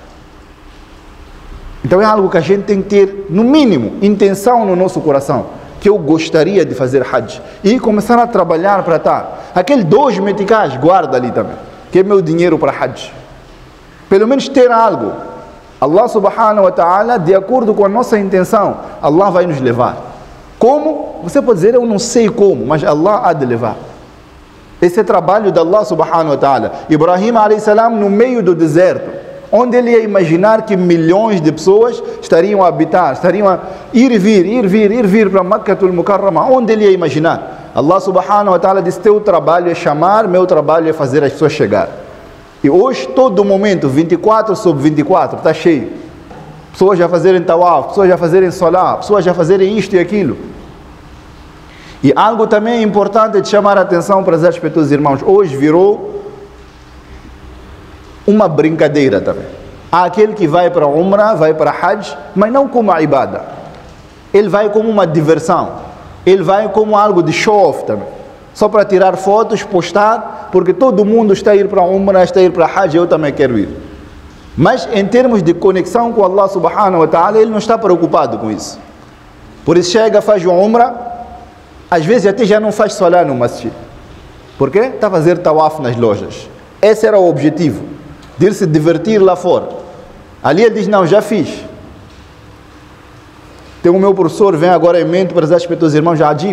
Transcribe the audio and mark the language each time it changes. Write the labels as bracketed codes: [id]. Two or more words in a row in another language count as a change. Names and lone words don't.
[pt] Então é algo que a gente tem que ter, no mínimo, intenção no nosso coração, que eu gostaria de fazer Hajj. E começar a trabalhar para estar. Aquele 2 meticais, guarda ali também, que é meu dinheiro para Hajj. Pelo menos ter algo. [ar] الله سبحانه وتعالى, [pt] de acordo com a nossa intenção, Allah vai nos levar. Como? Você pode dizer, eu não sei como, mas Allah há de levar. Esse é trabalho de Allah [ar] سبحانه وتعالى. [pt] Ibrahim a.s. no meio do deserto, onde ele ia imaginar que milhões de pessoas estariam a habitar, estariam a ir e vir para Makkatul Mukarrama, onde ele ia imaginar. Allah [ar] سبحانه وتعالى [pt] disse, teu trabalho é chamar, meu trabalho é fazer as pessoas chegar. E hoje, todo momento, 24 sobre 24, está cheio. Pessoas já fazerem tawaf, pessoas já fazerem salah, pessoas já fazerem isto e aquilo. E algo também importante de chamar a atenção para os respectivos irmãos. Hoje virou uma brincadeira também. Há aquele que vai para Umrah, vai para Hajj, mas não como a ibada. Ele vai como uma diversão. Ele vai como algo de show-off também. Só para tirar fotos, postar, porque todo mundo está a ir para Umrah, está a ir para Hajj, eu também quero ir. Mas em termos de conexão com Allah [ar] سبحانه وتعالى, [pt] ele não está preocupado com isso. Por isso chega, faz uma Umrah, às vezes até já não faz salah no masjid. Por quê? Está a fazer tawaf nas lojas. Esse era o objetivo, de ir se divertir lá fora. Ali ele diz, não, já fiz. Tem o meu professor, vem agora em mente para os respectivos irmãos, Ajib.